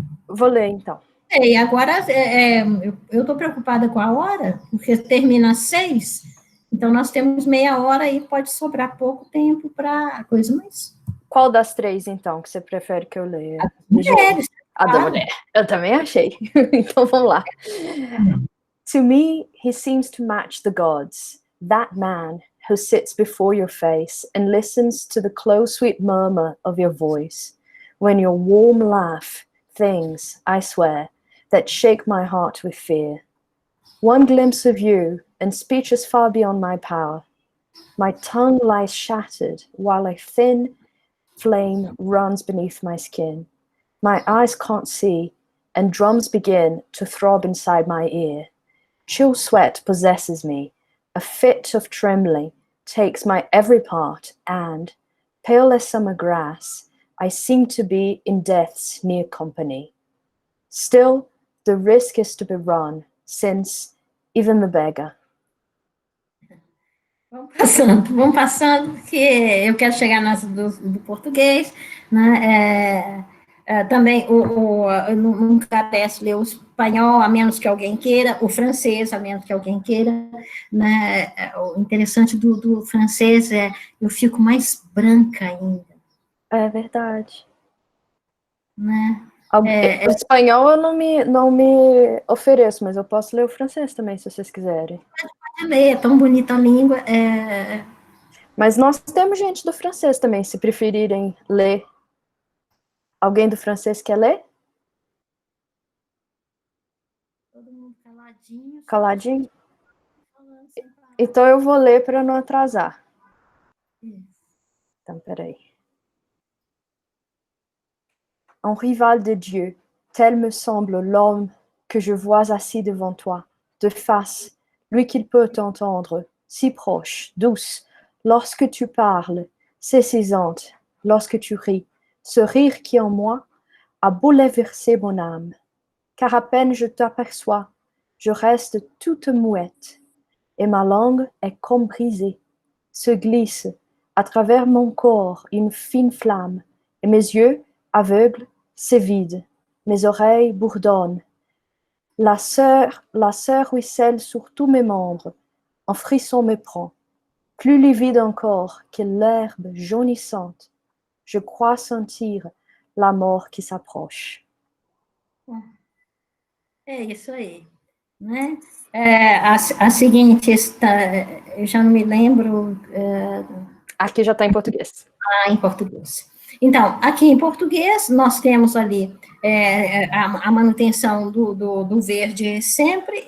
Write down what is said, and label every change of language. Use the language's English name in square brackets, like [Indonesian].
[Portuguese] Vou ler, então. E agora, eu estou preocupada com a hora, porque termina às 6, então nós temos meia hora e pode sobrar pouco tempo para coisa mais. Qual das três, então, que você prefere que eu leia? As mulheres. A da mulher. Eu também achei. Então, vamos lá. [English] To me, he seems to match the gods, that man who sits before your face and listens to the close, sweet murmur of your voice, when your warm laugh things, I swear, that shake my heart with fear. One glimpse of you, and speech is far beyond my power. My tongue lies shattered, while a thin flame runs beneath my skin. My eyes can't see, and drums begin to throb inside my ear. Chill sweat possesses me, a fit of trembling takes my every part, and, pale as summer grass, I seem to be in death's near company. Still, the risk is to be run, since even the beggar. [Portuguese] Vamos passando, porque eu quero chegar nas do português, né? Também não carece ler o espanhol, a menos que alguém queira, o francês, a menos que alguém queira, né? O interessante do francês eu fico mais branca ainda. É verdade. né? O espanhol eu não me ofereço, mas eu posso ler o francês também, se vocês quiserem. Pode ler, é tão bonita a língua. Mas nós temos gente do francês também, se preferirem ler. Alguém do francês quer ler? Todo mundo caladinho. Caladinho? Então eu vou ler para não atrasar. Então, peraí. [French] Un rival de Dieu, tel me semble l'homme que je vois assis devant toi, de face, lui qu'il peut t'entendre, si proche, douce, lorsque tu parles, saisissante, lorsque tu ris, ce rire qui en moi a bouleversé mon âme, car à peine je t'aperçois, je reste toute muette, et ma langue est comme brisée, se glisse à travers mon corps une fine flamme, et mes yeux, aveugles, se vident, mes oreilles bourdonnent. La sueur ruisselle sur tous mes membres, un frisson me prend. Plus livide encore que l'herbe jaunissante, je crois sentir la mort qui s'approche. [Portuguese] É isso aí, né? A seguinte, eu já não me lembro... Aqui já está em português. Em português. Então, aqui em português, nós temos ali a manutenção do verde sempre.